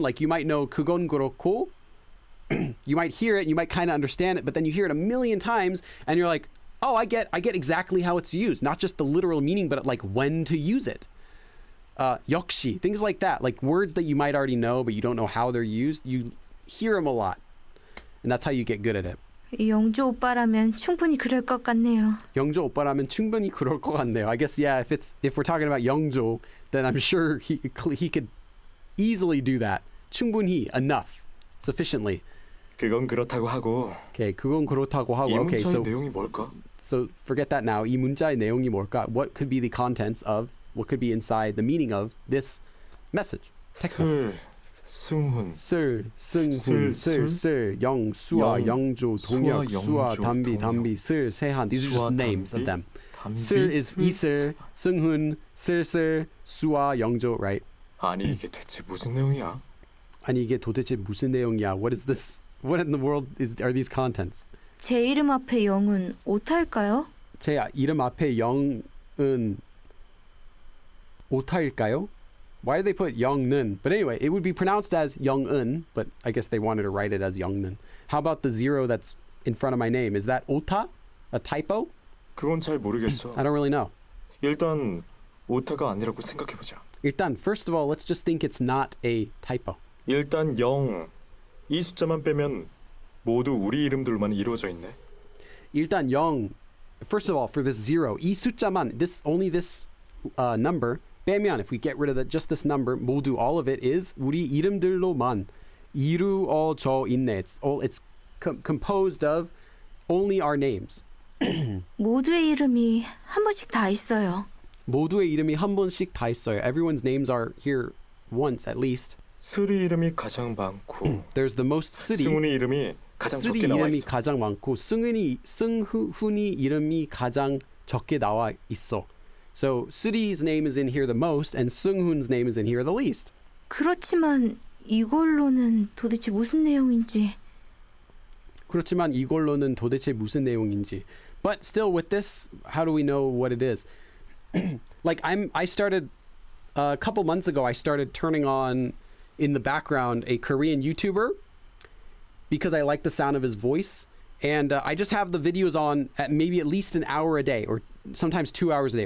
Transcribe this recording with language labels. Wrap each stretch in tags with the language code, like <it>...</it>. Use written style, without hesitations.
<en>Like you might know</en> <ko>그건 그렇고.</ko> <en>You might hear it, you might kind of understand it, but then you hear it a million times and you're like, oh, I get exactly how it's used. Not just the literal meaning, but like when to use it. 역시, things like that. Like words that you might already know, but you don't know how they're used. You hear them a lot. And that's how you get good at it.</en> <ko>영조 오빠라면 충분히 그럴 것 같네요. 영조 오빠라면 충분히 그럴 것 같네요.</ko> <en>I guess, yeah, if we're talking about 영조, then I'm sure he could easily do that. 충분히, enough, sufficiently.</en> <ko>그건 그렇다고 하고. Okay, 그건 그렇다고 하고. 이</ko> <en>Okay,</en> <ko>문자의 내용이 뭘까?</ko> <en>so forget that now.</en> <ko>이 문자의 내용이 뭘까?</ko> <en>What could be the contents of, what could be inside the meaning of this message? Text message.</en> <ko>승훈. 슬, 승훈, 슬, 영, 수아, 영조, 동혁, 수아, 담비, 슬, 세한.</ko> <en>These are just names of them. 슬 is 이슬, 승훈, 슬슬, 수아, 영조, right?</en> <ko>아니 이게 대체 무슨 내용이야? 아니 이게 도대체 무슨 내용이야?</ko> <en>What is this? What in the world are these contents?</en> <ko>제 이름 앞에 영은 오타일까요? 제 이름 앞에 영은 오타일까요?</ko> <en>Why did they put 영는? But anyway, it would be pronounced as 영은, but I guess they wanted to write it as 영는. How about the zero that's in front of my name? Is that 오타? A typo?</en> <ko>그건 잘 모르겠어.</ko> <en>I don't really know.</en> <ko>일단 오타가 아니라고 생각해보자.</ko> <en>일단, first of all, let's just think it's not a typo.</en> <ko>일단 0, 이 숫자만 빼면 모두 우리 이름들만 이루어져 있네.</ko> <en>일단 0, first of all, for this zero,</en> <ko>이 숫자만,</ko> <en>only this number, 빼면, if we get rid of just this number, 모두, all of it is</en> <ko>우리 이름들로만 이루어져 있네.</ko> <en>It's composed of only our names.</en> <ko>모두의 이름이 한 번씩 다 있어요. 모두의 이름이 한 번씩 다 있어요.</ko> <en>Everyone's names are here once at least.</en> <ko>슬이 이름이 가장 많고</ko> <en>There's the most 쓰리.</en> <ko>승훈이 이름이 가장 쓰리 적게 나와 이름이 있어. 가장 많고 승훈이 이름이 가장 적게 나와 있어.</ko> <en>So 쓰리's name is in here the most and 승훈's name is in here the least.</en> <ko>그렇지만 이걸로는 도대체 무슨 내용인지. 그렇지만 이걸로는 도대체 무슨 내용인지.</ko> <en>But still with this, how do we know what it is? Like I started a couple months ago, I started turning on in the background a Korean YouTuber because I like the sound of his voice. And I just have the videos on at maybe at least an hour a day or sometimes 2 hours a day.</en>